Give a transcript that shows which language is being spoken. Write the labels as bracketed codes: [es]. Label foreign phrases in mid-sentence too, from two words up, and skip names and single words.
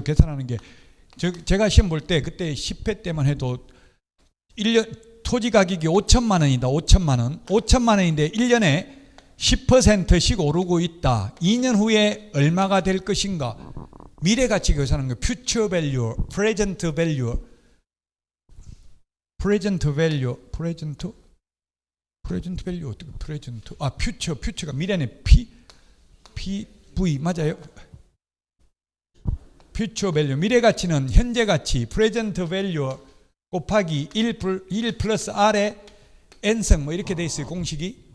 [ko] 계산하는 게. 제가 시험 볼 때 그때 10회 때만 해도 1년 토지 가격이 5천만 원이다. 5천만 원. 5천만 원인데 1년에 10%씩 오르고 있다. 2년 후에 얼마가 될 것인가? 미래 가치 계산하는 거. [en] future value, present value. present value, present value 어떻게 present? [ko] 아, future가 미래네. PV 맞아요? [en] future value [ko] 미래 가치는 현재 가치 [en] present value [ko] 곱하기 1 플러스 R의 n승 뭐 이렇게 돼 있어요. 공식이.